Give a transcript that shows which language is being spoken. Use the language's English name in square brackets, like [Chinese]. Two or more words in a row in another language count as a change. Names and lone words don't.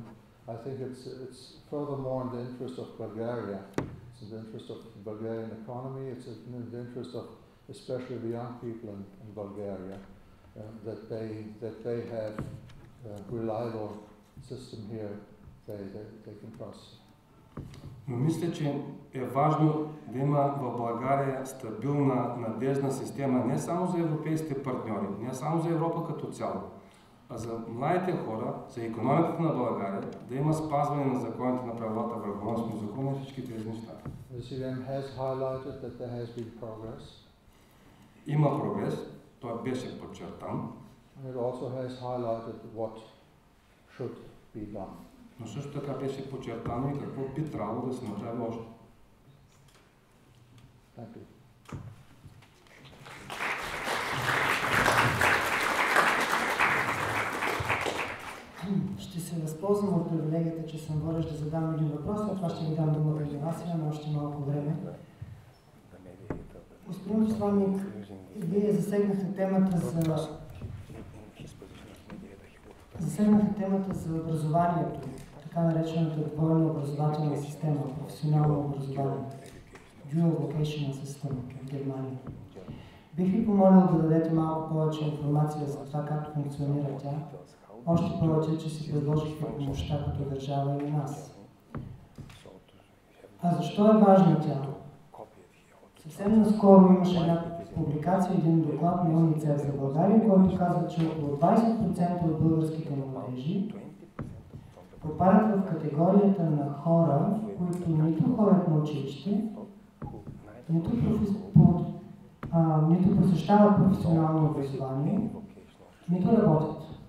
[English] I think it's furthermore in the interest of Bulgaria. It's in the interest of the Bulgarian economy. It's in the interest of especially the young people in Bulgaria that they have a reliable system here they can trust. [Bulgarian] Но мисля, че е важно да има в България стабилна, надежна система не само за европейските партньори, не само за Европа като цяло, а за младите хора, за икономиката на България, да има спазване на законите на правилата, върховенството на закона и всички тези неща. [English] The CVM has highlighted that there has been progress. [Bulgarian] Има прогрес, той беше подчертан. [English] And it also has highlighted what should be done. [Bulgarian] Но също така беше подчертано и какво би трябвало да се направи още. [English] Thank you. [Bulgarian] Ще се възползвам от привилегията, че съм водещ да задам един въпрос, а това ще ви дам думата и на вас, имаме още малко време. Господин посланник, вие засегнахте темата за образованието, така наречената двойна образователна система, професионално образование, [English] dual vocational system в Германия. [Bulgarian] Бих ви помолил да дадете малко повече информация за това как функционира тя, още повече, че си предложихте помощта като държава и нас. А защо е важна тя? Съвсем наскоро имаше една публикация, един доклад на УНИЦЕФ за България, който казва, че около 20% от българските младежи попадат в категорията на хора, които нито ходят на училище, нито посещават професионално образование, нито работят.